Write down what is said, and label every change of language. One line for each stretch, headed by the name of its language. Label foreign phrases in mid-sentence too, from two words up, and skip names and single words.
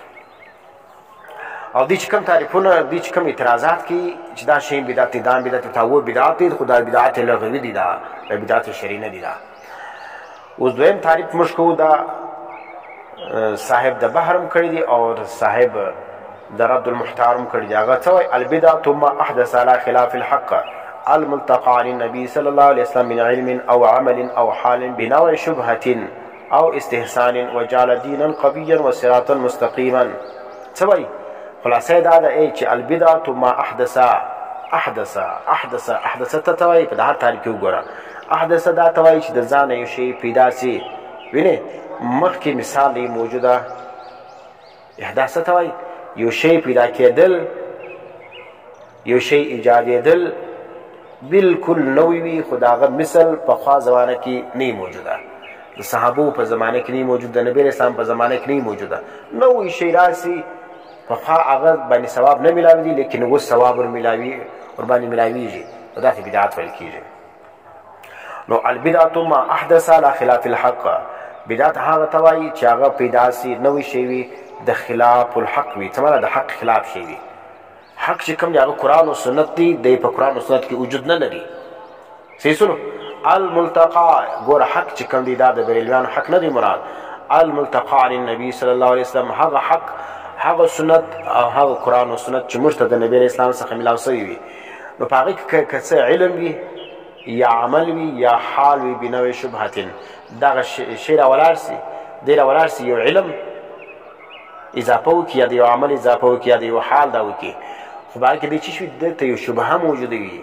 Pashto: او دی چې کوم تعریفونه، دی چې کوم اعتراضات کوي چې دا شی بدعت دی، دا بدعت دی، تاوه بدعت دی، خو دا بدعت لغوي دی، دا بدعت شرعي نه دی. دا اوس دویم تعریف موږ کوو، دا صاحب د بحرم کړی دی او صاحب د رد المحترم کړی دی. هغه څه وایي؟
Arabic: البدعة ما احدث على خلاف الحق الملتقى عن النبي صلى الله عليه وسلم من علم او عمل او حال بنوع شبهة او استحسان وجعل دينا قويا وصراطا مستقيما.
Pashto: څه وایي؟ خلاصه دا ده چې
Arabic: البدعة ما احدث
Pashto: ته وایي، په هر تعریف کې وګوره. احدث دا ته وایي چې د ځان یو شی پیدا سي، وینې مخکې مثال دی موجوده. احداث ته وایي یو شی پیدا کېدل، یو شی ایجادېدل، بالکل نوی وي، خو د هغه مثل پخوا زمانه کې نه موجوده، د صحابو په زمانه کې نه موجوده، د نبي اسلام په زمانه کې نه موجوده. نوی شی راسي، پخوا هغه باندې ثواب نه میلاوي دي، لیکن اوس ثواب ورباندې میلاویږي، نو داسې بدعت ویل کېږي.
Arabic: نو البدعة ما احدث على خلاف الحق،
Pashto: بدعت هغه ته وایي چې هغه پیدا سي، نوی شی وي، د
Arabic: خلاف الحق
Pashto: وي، څه معنا؟ د حق خلاف شی وي. حق چې کوم دی هغه قرآن او سنت دی، دی په قرآن او سنت کې وجود نه لري. صحیح سنو؟ الملتقى، ګوره حق چې کوم دی دا د بریلویانو حق نه دی مراد.
Arabic: الملتقى عن النبي صلی الله علیه وسلم،
Pashto: هغه حق، هغه سنت او هغه قرآن او سنت چې موږ ته د نبی اسلام څخه میلاو سوي وي. نو په هغې کې که څه علم وي یا عمل وي یا حال وي
Arabic: بنوع شبهة،
Pashto: دغه شی راولاړ سي، دی راولاړ سي، یو علم اضافه وکړي یا د یو عمل اضافه وکړي یا د یو حال دا وکړي، خو په هغې کې دی چې شوي دلته یو شبهه موجوده وي.